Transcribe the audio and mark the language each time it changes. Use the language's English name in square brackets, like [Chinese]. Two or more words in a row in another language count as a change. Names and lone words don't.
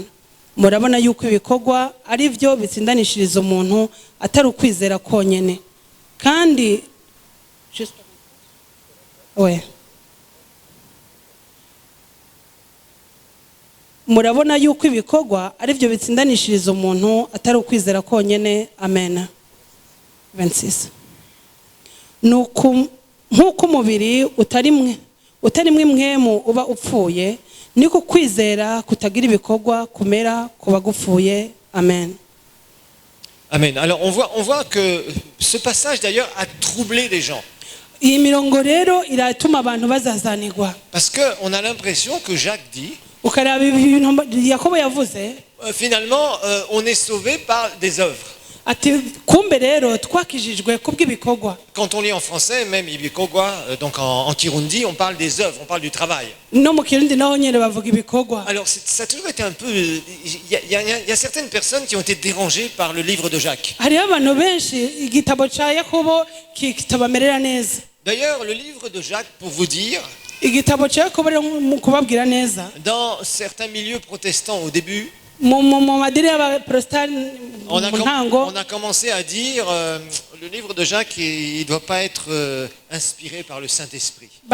[Rundi] Murabona yuko ibikorwa ari byo bitsindanishiriza umuntu atari ukwizera konyene kandi murabona yuko ibikorwa ari byo bitsindanishiriza umuntu atari ukwizera konyene. Amen. 26. Nk'uko umubiri utari mwemu uba upfuye niko kwizera kutagira ibikorwa kumera kuba gupfuye. Amen. Amen. [French] Alors on voit que ce passage d'ailleurs a troublé les gens. [Rundi] Iyi mirongo rero iratuma abantu bazazanirwa. [French] Parce que on a l'impression que Jacques dit [Rundi] ukaraba ibintu Yakobo yavuze [French] finalement on est sauvé par des œuvres. [Rundi] Ati kumbe rero twakijijwe kubw'ibikorwa. [French] Quand on lit en français même ibikorwa donc en Kirundi on parle des œuvres, on parle du travail. [Rundi] No mu Kirundi naho nyene bavuga ibikorwa. [French] Alors ça a toujours été un peu il y a certaines personnes qui ont été dérangées par le livre de Jacques. [Rundi] Hari abantu benshi igitabo ca Yakobo kitabamerera neza. [French] D'ailleurs le livre de Jacques pour vous dire dans certains milieux protestants au début on a commencé à dire le livre de Jacques il ne doit pas être inspiré par le Saint-Esprit.